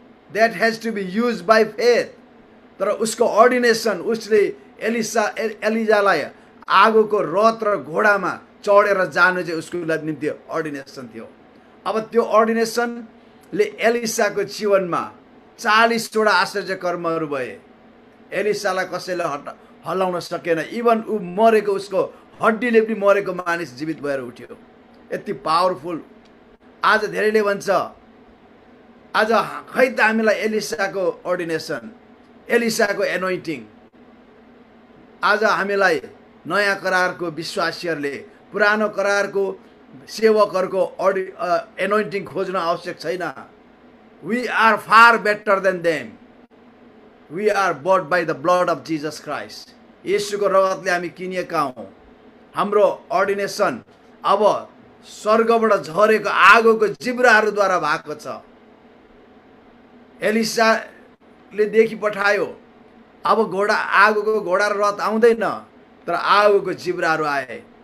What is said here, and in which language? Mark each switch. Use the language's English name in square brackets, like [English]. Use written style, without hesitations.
[English] That has to be use by faith. [Nepali] तर उसको अर्डिनेसन, उसले एलिजालाई आगोको रथ र घोडामा चढेर जानु चाहिँ उसको निम्ति अर्डिनेसन थियो। अब त्यो अर्डिनेसनले एलिसाको जीवनमा 40वटा आश्चर्य कर्महरू भए। एलिसालाई कसैले हल्लाउन सकेन। इभन ऊ मरेको, उसको हड्डीले पनि मरेको मानिस जीवित भएर उठ्यो। यति पावरफुल। आज धेरैले भन्छ, आज खै त हामीलाई एलिसाको अर्डिनेसन, एलिसाको एनोइन्टिङ। आज हामीलाई नयाँ करारको विश्वासीहरूले पुरानो करारको सेवकहरूको एनोइन्टिङ खोज्न आवश्यक छैन। [English] We are far better than them. We are bought by the blood of Jesus Christ. [Nepali] येशूको रगतले हामी किनिएका हौं। हाम्रो अर्डिनेसन अब स्वर्गबाट झरेको आगोको जिब्राहरूद्वारा भएको छ। एलिसाले देखि पठायो। अब आगोको घोडा र रथ आउँदैन, तर आगोको जिब्राहरू आए।